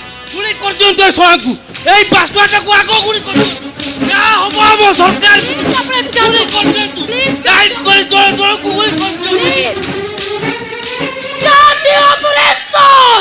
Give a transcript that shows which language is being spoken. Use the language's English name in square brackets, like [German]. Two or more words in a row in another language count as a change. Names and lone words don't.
[Odia] গুলি করদিଅନ୍ତୁ ଏ ଶଳାଙ୍କୁ ଏଇ ପାଶୁଆଟାକୁ ଆଗ ଗୁଳି କରିଦିଅନ୍ତୁ ଯାହା ହବ ଆମ ସରକାର ଆପଣ ଏଠୁ ଯାଆନ୍ତୁ। ଗୁଳି କରିଦିଅନ୍ତୁ [English] Please, [Odia] ଟାଇଟ୍ କରି ତଳ ତଳକୁ ଗୁଳି କରିଦିଅନ୍ତୁ [English] Start the operation!